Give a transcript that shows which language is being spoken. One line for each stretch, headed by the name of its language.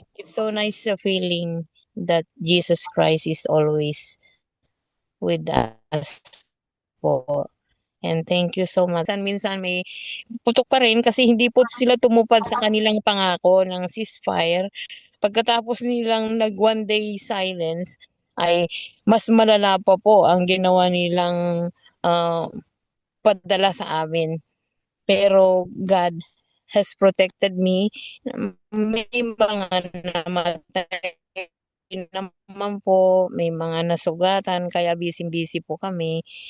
English: It's so nice feeling that Jesus Christ is always with us po. And thank you so much.
Filipino: Minsan may putok pa rin kasi hindi po sila tumupad sa kanilang pangako ng ceasefire. Pagkatapos nilang nag 1 day silence, ay mas malala pa po ang ginawa nilang padala sa amin.
English: Pero God has protected me.
Filipino: May mga namatay naman po, may mga nasugatan, kaya busy-busy po kami.